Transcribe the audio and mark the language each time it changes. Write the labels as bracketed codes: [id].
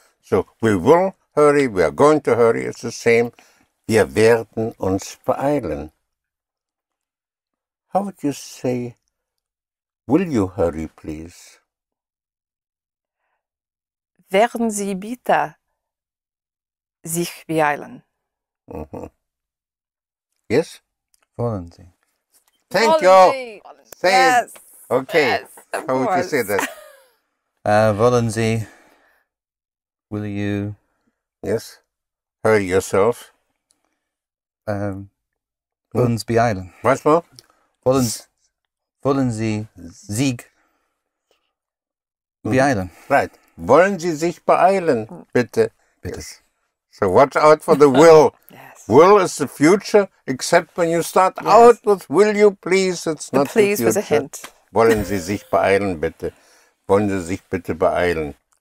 [en] So, we will hurry, we are going to hurry, it's the same. [de] Wir werden uns beeilen. [en] How would you say, will you hurry, please? [de] Werden Sie bitte sich beeilen? [en] Yes? [de] Wollen Sie. [en] Thank you. Say yes. it. Okay. Yes, How would you say that? [de] Wollen Sie. [en] Will you. Yes. Hurry yourself. [de] Uns beeilen. [en] Was more? [de] Wollen Sie sich beeilen? [en] Right. [de] Wollen Sie sich beeilen? Bitte. Bitte. [en] Yes. So watch out for the will. Yes. Will is the future, except when you start out with will you please, it's not the Please future. was a hint. [de] Wollen Sie sich beeilen, bitte? Wollen Sie sich bitte beeilen?